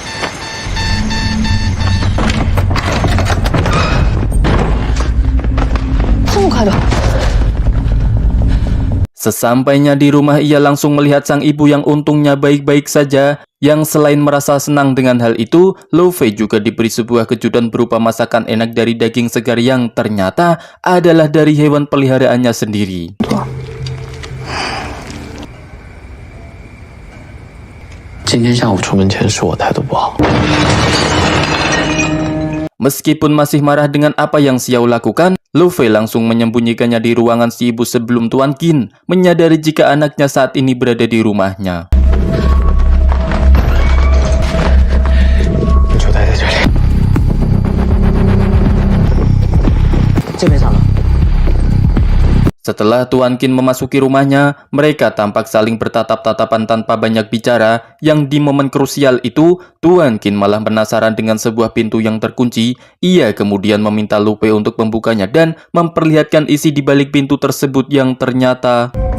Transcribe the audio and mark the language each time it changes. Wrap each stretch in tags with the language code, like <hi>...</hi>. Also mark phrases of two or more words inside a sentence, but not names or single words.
<id>Sesampainya di rumah, ia langsung melihat sang ibu yang untungnya baik-baik saja. Yang selain merasa senang dengan hal itu, Lu Fei juga diberi sebuah kejutan berupa masakan enak dari daging segar yang ternyata adalah dari hewan peliharaannya sendiri.</id> <zh>今天下午出门前是我态度不好。</zh> <id>Meskipun masih marah dengan apa yang Xiao lakukan, Lu Fei langsung menyembunyikannya di ruangan si ibu sebelum Tuan Qin menyadari jika anaknya saat ini berada di rumahnya.</id> <zh>你就待在这里。这边上了。</zh> <id>Setelah Tuan Qin memasuki rumahnya, mereka tampak saling bertatap-tatapan tanpa banyak bicara. Yang di momen krusial itu, Tuan Qin malah penasaran dengan sebuah pintu yang terkunci. Ia kemudian meminta Lu Fei untuk membukanya dan memperlihatkan isi di balik pintu tersebut yang ternyata...</id>